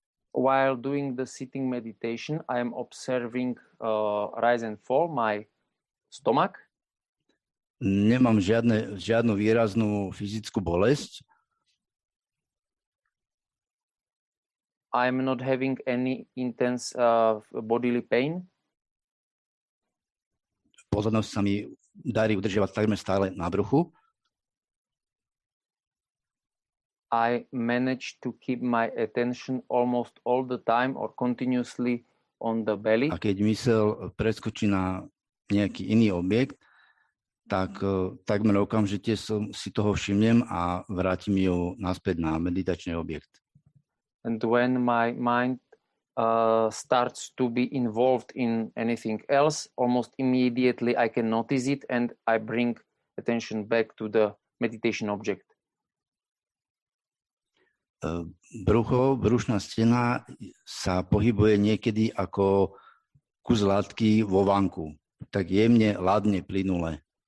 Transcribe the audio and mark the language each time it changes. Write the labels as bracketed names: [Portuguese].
[English] While doing the sitting meditation, I am observing rise and fall, my stomach. [Slovak] Nemám žiadnu výraznú fyzickú bolesť. [English] I'm not having any intense bodily pain. [Slovak] Pozornosť sa mi darí udržiavať takmer stále na bruchu. [English] I manage to keep my attention almost all the time or continuously on the belly. [Slovak] A keď mysel preskočí na nejaký iný objekt, tak takmer okamžite si toho všimnem a vrátim ju naspäť na meditačný objekt. [English] And when my mind starts to be involved in anything else, almost immediately I can notice it and I bring attention back to the meditation object. [Slovak] Brušná stena sa pohybuje niekedy ako kus látky vo vanku, tak jemne, ladne, plynule.